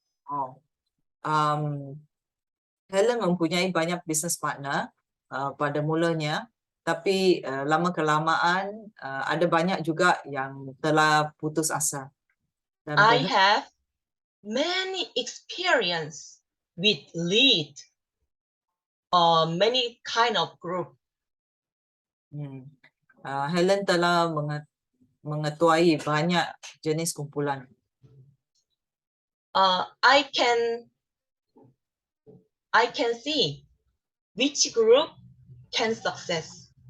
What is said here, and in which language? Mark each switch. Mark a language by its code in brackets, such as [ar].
[ms] Oh, Helen mempunyai banyak business partner pada mulanya, tapi lama kelamaan ada banyak juga yang telah putus asa. Dan [en] I have many experience with lead many kind of group. [ms] Helen telah mengetuai banyak jenis kumpulan. [en] I can see which group can success.